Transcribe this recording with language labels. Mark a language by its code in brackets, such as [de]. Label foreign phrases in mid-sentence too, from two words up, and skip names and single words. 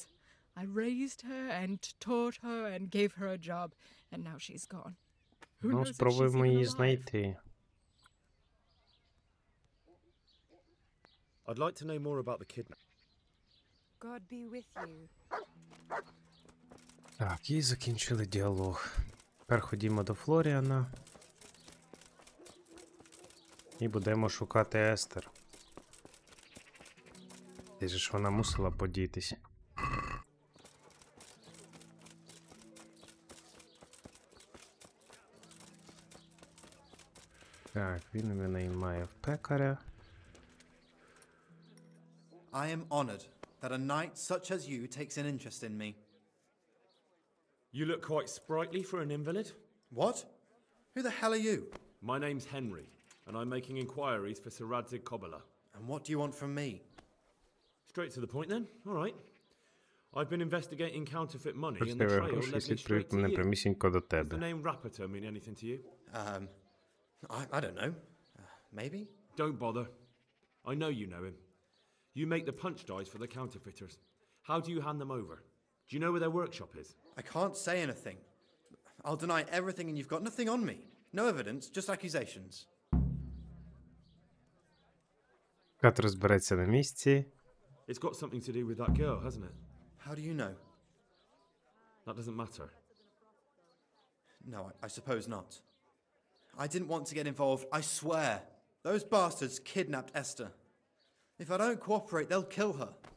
[en] I raised her and taught her and gave her a job, and now she's gone. Who [uk] Ну, [en] knows if she's [uk] спробуємо [en] even [uk] її [en] alive? [uk] знайти. [en] I'd like to know more about the kidnap. God be with you. [uk] Так, і закінчили діалог. Тепер ходімо до Флоріана. І будемо шукати Естер. Де ж вона мусила подітись? Так, він мене має в пекаря. [en] I am honored that a knight such as you takes an interest in me. You look quite sprightly for an invalid. What? Who the hell are you? My name's Henry, and I'm making inquiries for Sir Radzig Kobyla. And what do you want from me? Straight to the point then. All right. I've been investigating counterfeit money, and the [uk] Коштує [en] trail [uk] гроші, [en] led me [uk] слід [en] straight [uk] привів [en] to [uk] мене [en] you. [uk] прямісінько до [en] Does the [uk] тебе. [en] name Rapiter mean anything to you? I don't know. Maybe? Don't bother. I know you know him. You make the punch dice for the counterfeiters. How do you hand them over? Do you know where their workshop is? I can't say anything. I'll deny everything and you've got nothing on me. No evidence, just accusations. [uk] Кат розбереться на місці. [en] It's got something to do with that girl, hasn't it? How do you know? That doesn't matter. No, I suppose not. I didn't want to get involved, I swear. Those bastards kidnapped Esther. If I don't cooperate, they'll kill her.